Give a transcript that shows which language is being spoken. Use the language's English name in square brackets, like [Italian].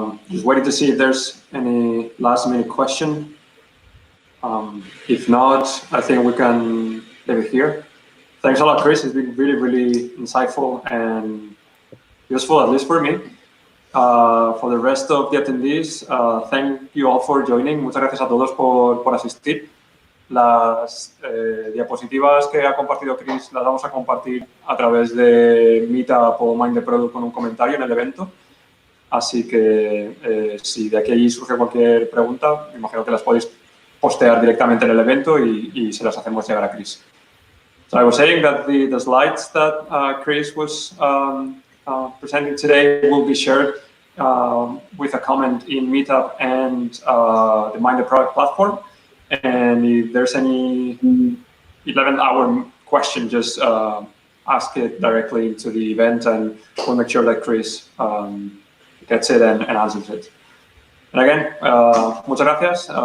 [English] Just waiting to see if there's any last minute question. If not, I think we can leave it here. Thanks a lot, Chris. It's been really, really insightful and useful, at least for me. For the rest of the attendees, thank you all for joining. [Spanish] Muchas gracias a todos por asistir. Las diapositivas que ha compartido Chris las vamos a compartir a través de Meetup o Mind the Product con un comentario en el evento. Así que si de aquí surge cualquier pregunta, me imagino que las podéis postear directamente en el evento y se las hacemos llegar a Chris. [English] So I was saying that the slides that Chris was presenting today will be shared with a comment in Meetup and the Mind the Product platform. And if there's any 11-hour question, just ask it directly into the event, and we'll make sure that Chris gets it and answers it. And again, [Spanish] muchas gracias.